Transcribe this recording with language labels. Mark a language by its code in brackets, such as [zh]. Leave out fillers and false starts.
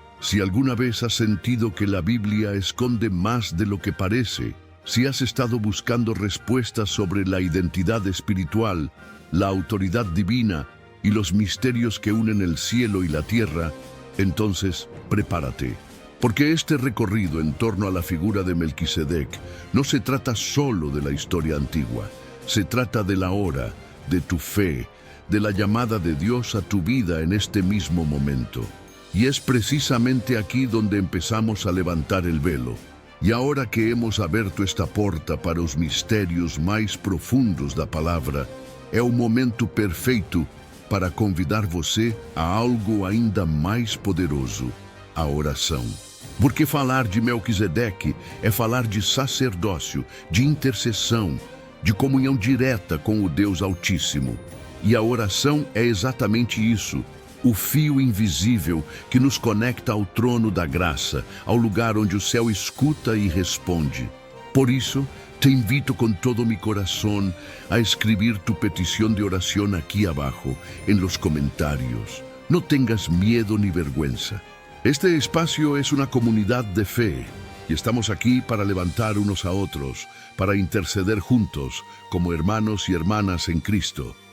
[es] Si alguna vez has sentido que la Biblia esconde más de lo que parece, si has estado buscando respuestas sobre la identidad espiritual, la autoridad divina y los misterios que unen el cielo y la tierra, entonces prepárate, porque este recorrido en torno a la figura de Melquisedec no se trata solo de la historia antigua, se trata de la hora, de tu fe, de la llamada de Dios a tu vida en este mismo momento. Y es precisamente aquí donde empezamos a levantar el velo. [pt] E agora que hemos aberto esta porta para os mistérios mais profundos da palavra, é o momento perfeito para convidar você a algo ainda mais poderoso, a oração. Porque falar de Melquisedec é falar de sacerdócio, de intercessão, de comunhão direta com o Deus Altíssimo. E a oração é exatamente isso, o fio invisível que nos conecta ao trono da graça, ao lugar onde o céu escuta e responde. Por isso, [es] Te invito con todo mi corazón a escribir tu petición de oración aquí abajo, en los comentarios. No tengas miedo ni vergüenza. Este espacio es una comunidad de fe y estamos aquí para levantar unos a otros, para interceder juntos como hermanos y hermanas en Cristo.